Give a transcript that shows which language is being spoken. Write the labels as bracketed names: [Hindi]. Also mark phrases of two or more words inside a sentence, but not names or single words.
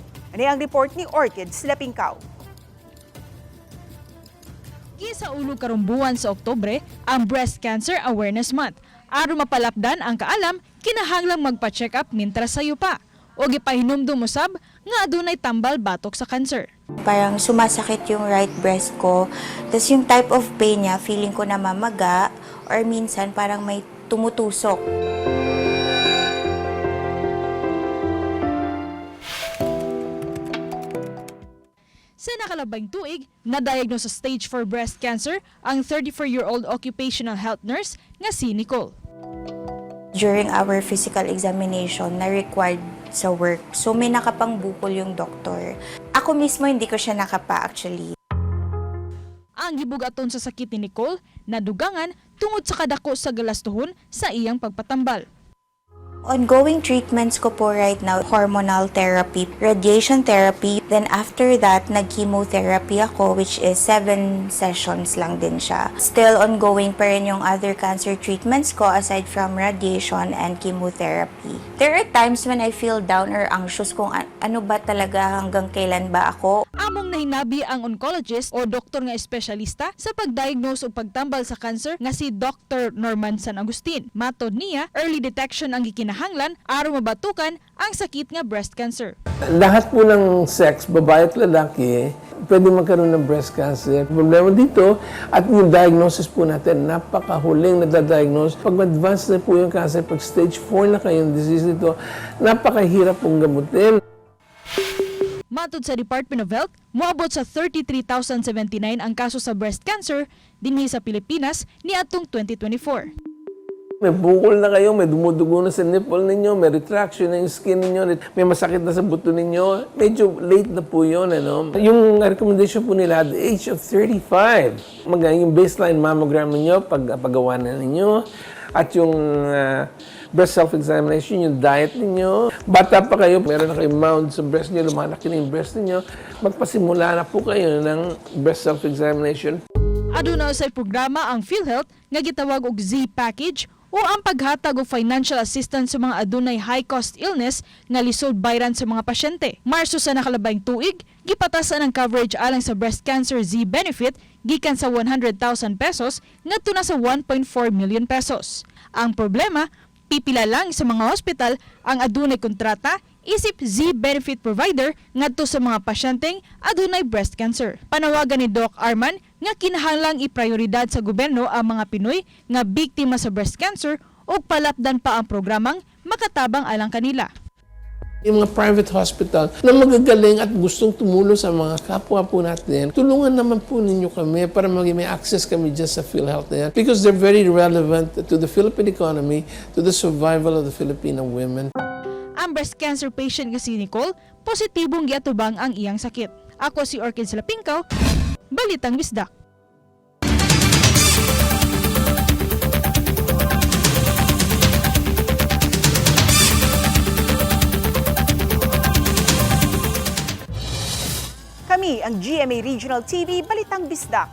[Cebuano] Ano ang report ni Orchid Silapingkaw? Gisaulog karong buwan sa Oktubre ang Breast Cancer Awareness Month. Aron mapalapdan ang kaalam, kinahanglang magpa-check up mintras sayo pa. O gipahinumdum usab nga adunay tambal batok sa cancer. [Filipino] Parang sumasakit yung [English] right breast [Filipino] ko. Tapos yung [English] type of pain [Filipino] niya, feeling ko na mamaga or minsan parang may tumutusok. [Cebuano] Sa nakalabang tuig, na-diagnose sa [English] stage 4 breast cancer [Cebuano] ang [English] 34-year-old occupational health nurse [Cebuano] nga si Nicole. [English] During our physical examination, [Filipino] na-required sa work. So may nakapangbukol yung doktor. Ako mismo hindi ko siya nakapa actually. Ang gibugaton sa sakit ni Nicole, nadugangan tungod sa kadako sa galastuhon sa iyang pagpatambal. [English] Ongoing treatments [Filipino] ko po [English] right now, hormonal therapy, radiation therapy, then after that, [Filipino] nag-chemotherapy ako, [English] which is 7 sessions lang din siya. Still ongoing [Filipino] pa rin yung [English] other cancer treatments ko aside from radiation and chemotherapy. There are times when I feel down or anxious [Filipino] kung ano ba talaga, hanggang kailan ba ako. [Cebuano] Among nahinabi ang oncologist o doktor nga espesyalista sa pagdiagnose o pagtambal sa cancer nga si Dr. Norman San Agustin. Matod niya, [English] early detection [Cebuano] ang gikinahanglan aron mabatukan ang sakit nga [English] breast cancer. [Filipino] Lahat po ng sex, babae at lalaki, pwede magkaroon ng [English] breast cancer. [Filipino] Problema dito, at yung diagnosis po natin, napakahuling nadadiagnose. Pag advanced na po yung cancer, pag stage 4 na kayong disease nito, napakahirap pong gamutin. [Cebuano] Matod sa Department of Health, moabot sa 33,079 ang kaso sa [English] breast cancer [Cebuano] dinhi sa Pilipinas niadtong 2024. [Filipino] May bukol na kayo, may dumudugo na sa nipple ninyo, may retraction na yung skin ninyo, may masakit na sa buto ninyo. Medyo late na po yun. Ano? Yung recommendation po nila [English] at the age of 35, [Filipino] yung [English] baseline mammogram [Filipino] ninyo, paggawa na ninyo, at yung [English] breast self-examination, [Filipino] yung diet ninyo. Bata pa kayo, meron na kayong mound sa breast niyo, lumalaki na yung breast ninyo, magpasimula na po kayo ng [English] breast self-examination. [Cebuano] Aduna sa programa ang PhilHealth nga gitawag og Z-Package o ang paghatag og [English] financial assistance [Cebuano] sa mga adunay [English] high-cost illness [Cebuano] nga lisod bayran sa mga pasyente. Marso sa nakalabang tuig, gipatasan ang coverage alang sa [English] breast cancer [Cebuano] Z-benefit gikan sa 100,000 pesos ngadto na sa 1.4 million pesos. Ang problema, pipila lang sa mga hospital ang adunay kontrata isip Z-benefit provider ngadto sa mga pasyenteng adunay [English] breast cancer. [Cebuano] Panawagan ni Doc Arman nga kinahanglang iprioridad sa gobyerno ang mga Pinoy nga biktima sa [English] breast cancer [Cebuano] o palapdan pa ang programang makatabang alang kanila. [Filipino] Yung mga [English] private hospital [Filipino] na magagaling at gustong tumulong sa mga kapwa po natin, tulungan naman po ninyo kami para may access kami dyan sa PhilHealth na yan [English] because they're very relevant to the Philippine economy, to the survival of the Filipino women. [Cebuano] Ang [English] breast cancer patient [Cebuano] nga si Nicole, positibong giatubang ang iyang sakit. Ako si Orchid Silapingkaw, Balitang Bisdak. Kami ang GMA Regional TV Balitang Bisdak.